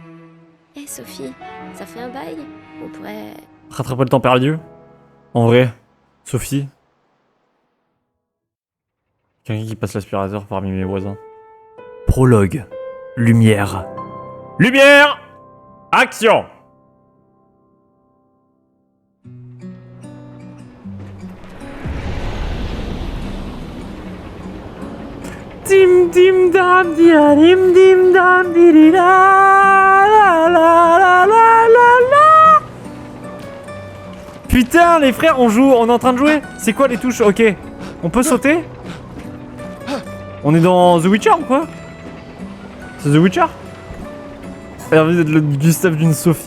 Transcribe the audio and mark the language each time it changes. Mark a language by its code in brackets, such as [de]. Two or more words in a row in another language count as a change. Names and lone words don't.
[fr] Hé, Sophie, ça fait un bail. On pourrait... Rattraper le temps perdu. En vrai, Sophie. Quelqu'un qui passe l'aspirateur parmi mes voisins. Prologue. Lumière. Lumière! Action! Dim dim dam dia dim dim dam di la la la la la la. Putain les frères on joue, on est en train de jouer. C'est quoi les touches? Ok. On peut sauter? On est dans The Witcher ou quoi? C'est The Witcher? Elle a envie d'être le Gustave d'une Sophie.